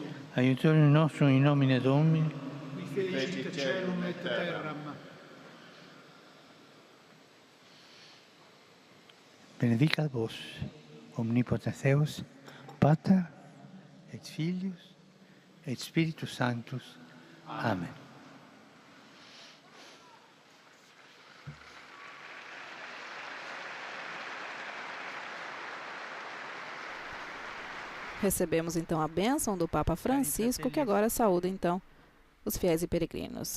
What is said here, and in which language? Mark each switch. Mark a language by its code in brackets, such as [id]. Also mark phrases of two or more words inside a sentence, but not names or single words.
[la] Aiutorium nostrum in nomine Domini. Qui fecit caelum et terram. Benedicat vos, omnipotens Deus, Pater, et Filius, et Spiritus Sanctus. Amen. [pt] Recebemos então a bênção do Papa Francisco, que agora saúda então os fiéis e peregrinos.